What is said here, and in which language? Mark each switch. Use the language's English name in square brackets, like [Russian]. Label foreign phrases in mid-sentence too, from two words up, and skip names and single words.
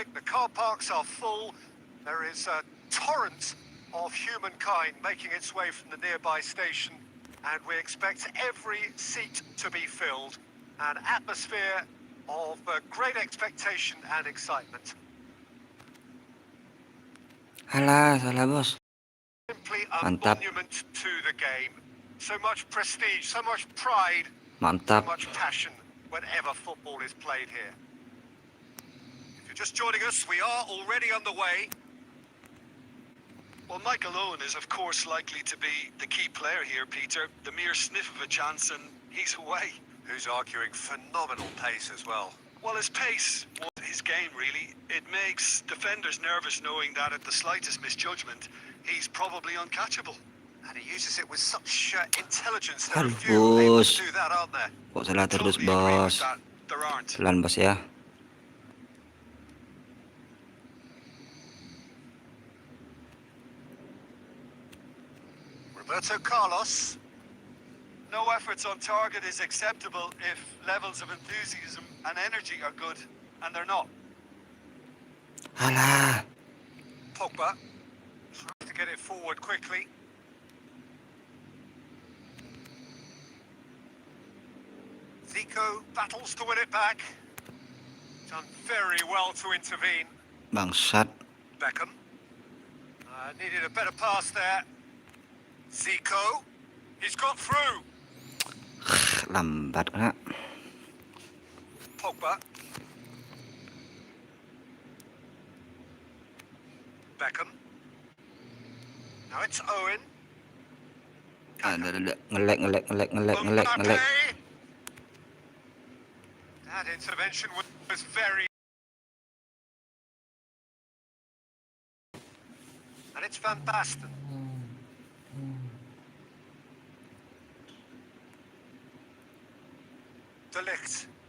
[English] The car parks are full. There is a torrent of humankind making its way from the nearby station and we expect every seat to be filled. An atmosphere of great expectation and excitement. [Indonesian] Alah, salah bos. [English] Simply a Mantap. monument to the game. So much prestige, so much pride, so Mantap. much passion whenever football is played here. If you're just joining us, we are already underway. Well, Michael Owen is, of course, likely to be the key player here, Peter. The mere sniff of a chance and he's away. Who's arguing phenomenal pace as well. Well, his pace was his game, really. It makes defenders nervous knowing that at the slightest misjudgment, he's probably uncatchable. And he uses it with such intelligence. There are Aduh, few able bos. to do that, aren't there? [Indonesian] Kok salah terus, [English] Totally agree with bos. that. There aren't. [Indonesian] Pelan, bos ya. [English] Roberto Carlos. No efforts on target is acceptable if levels of enthusiasm and energy are good, and they're not. Alah. Pogba tries to get it forward quickly. Zico battles to win it back. Done very well to intervene. Bangsat. Beckham. Needed a better pass there. Zico. He's got through. [Indonesian] Lambat kena. [English] Pogba. Beckham. Now it's Owen. [Indonesian] Ada. Ngelek. [English] Pakai. That intervention was very... And it's Van Basten. De Ligt.